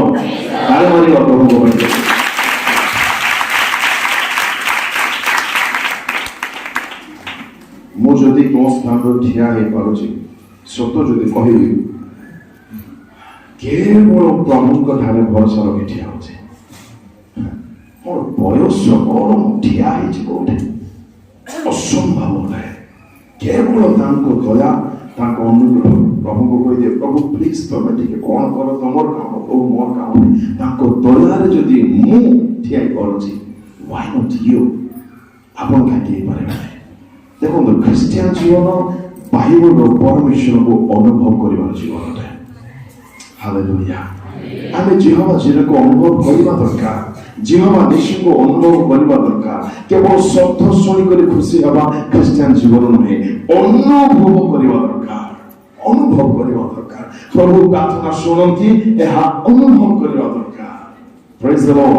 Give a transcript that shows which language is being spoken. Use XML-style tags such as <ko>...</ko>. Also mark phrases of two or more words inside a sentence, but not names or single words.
<or>ତାଳି ମାରିବା ପ୍ରଭୁଙ୍କ ପାଇଁ ମୁଁ ଯଦି ମୋ ସ୍ଥାନରେ ଠିଆ ହେଇପାରୁଛି ସତ ଯଦି କହିବି କେବଳ ପ୍ରଭୁଙ୍କ ଠାରେ ଭରସା ରଖି ଠିଆ ହଉଛି ମୋର ବୟସ କଣ ମୁଁ ଠିଆ ହେଇଛି କୋଉଠି ଅସମ୍ଭବ ନାହିଁ କେବଳ ତାଙ୍କ ଦୟା ତାଙ୍କ ଅନୁଗ୍ରହ ପ୍ରଭୁଙ୍କୁ କହିଦିଏ ପ୍ରଭୁ ପ୍ଲିଜ ତମେ ଟିକେ କଣ କର ତମର କାମ ପ୍ରଭୁ ମୋର କାମ ତାଙ୍କ ଦୟାରେ ଯଦି ମୁଁ ଠିଆ ହେଇପାରୁଛି</or> <en>why not you</en> <or>ଆପଣ କାହିଁକି ହେଇପାରିବେ ନାହିଁ ଦେଖନ୍ତୁ ଖ୍ରୀଷ୍ଟିଆନ ଜୀବନ ବାଇବଲର ପରମେଶ୍ୱରକୁ ଅନୁଭବ କରିବାର ଜୀବନଟା ହାଲେଲୁୟା ଆମେ ଜିହୋଭା ଜିରେକୁ ଅନୁଭବ କରିବା ଦରକାର ଜିହୋଭା ନିଶିଙ୍କୁ ଅନୁଭବ କରିବା ଦରକାର କେବଳ ଶବ୍ଦ ଶୁଣିକରି ଖୁସି ହେବା ଖ୍ରୀଷ୍ଟିଆନ ଜୀବନ ନୁହେଁ ଅନୁଭବ କରିବା ଦରକାର ପ୍ରଭୁ ପ୍ରାର୍ଥନା ଶୁଣନ୍ତି ଏହା ଅନୁଭବ କରିବା ଦରକାର</or> <en>Praise the Lord.</en>